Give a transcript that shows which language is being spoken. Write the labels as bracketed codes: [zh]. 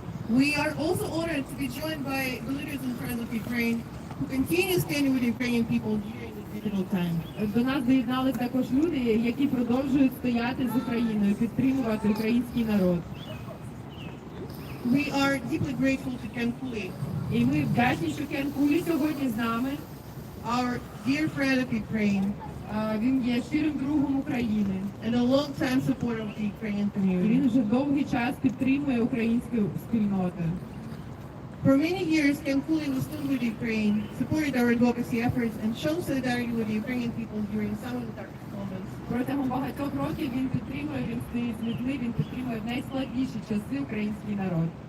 [en] we are also honored to be joined by the leaders and friends of Ukraine who continue standing with Ukrainian people during this difficult time. [uk] до нас доєднались також люди, які продовжують стояти з Україною, підтримувати український народ. [en] We are deeply grateful to Ken Cooley, [uk] І ми вдячні, що Кен Кулі сьогодні з нами. [en] our dear friend of Ukraine, [uk] Він є щирим другом України. [en] and a long-time supporter of the Ukrainian [uk] І [en] community. [uk] він вже довгий час підтримує українську спільноту. [en] For many years, Ken Cooley was stood with Ukraine, supported our advocacy efforts, and shown solidarity with the Ukrainian people during some of the darkest moments. [uk] Протягом багатьох років він підтримує, він стоїть з людьми, він підтримує в найскладніші часи український народ.